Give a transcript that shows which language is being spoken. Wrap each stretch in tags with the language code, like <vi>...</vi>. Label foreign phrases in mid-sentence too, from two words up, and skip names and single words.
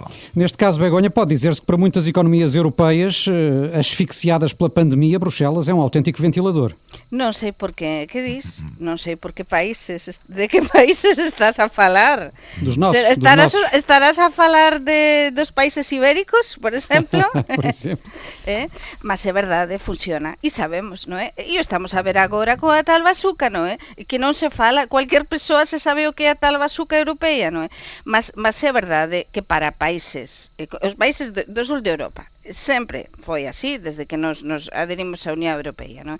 <pt>Neste caso, Begonha, pode dizer-se que para muitas economias europeias asfixiadas pela pandemia, Bruxelas é um autêntico ventilador.</pt> <gl>Non sei por que diz, non sei por que países, de que países estás a falar.</gl> <pt>Dos nossos. Estarás a falar dos países ibéricos, por exemplo? Por exemplo.</pt> <gl>Mas é verdade, funciona, e sabemos, non é? E estamos a ver agora coa tal bazuca, non é? Que non se fala, cualquier persoa se sabe o que é a tal bazuca europeia, non é? Mas é verdade que para países, os países do sul de Europa, sempre foi así, desde que nos aderimos á Unión Europea, non?</gl>